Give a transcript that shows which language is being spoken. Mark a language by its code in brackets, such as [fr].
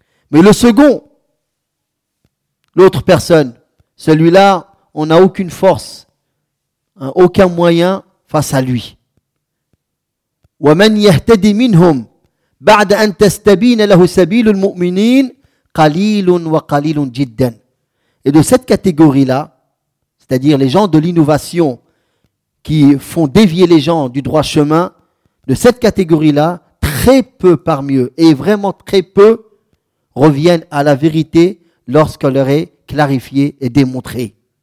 [fr] Mais le second, l'autre personne, celui-là, on n'a aucune force, hein, aucun moyen face à lui. [ar] ومن يهتدي منهم بعد أن تستبين له سبيل المؤمنين قليل وقليل جدا. [fr] Et de cette catégorie-là, c'est-à-dire les gens de l'innovation qui font dévier les gens du droit chemin, de cette catégorie-là, très peu parmi eux, et vraiment très peu, reviennent à la vérité lorsqu'elle leur est clarifiée et démontrée.